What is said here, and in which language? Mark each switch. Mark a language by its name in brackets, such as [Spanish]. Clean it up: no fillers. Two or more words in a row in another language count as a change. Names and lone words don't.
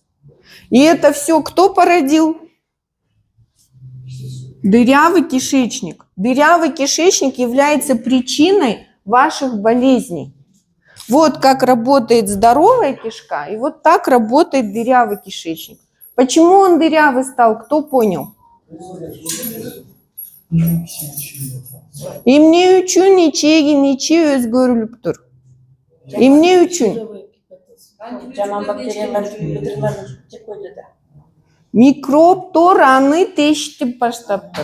[Russian] И это все кто породил? Дырявый кишечник. Дырявый кишечник является причиной ваших болезней. Вот как работает здоровая кишка, и вот так работает дырявый кишечник. Почему он дырявый стал, кто понял? [Kyrgyz] Эмне үчүн ичегин ичи өзгөрүлүптүр? Эмне үчүн? Жаман бактериялар жеп койду да. Микробтор аны тешитип баштаптыр.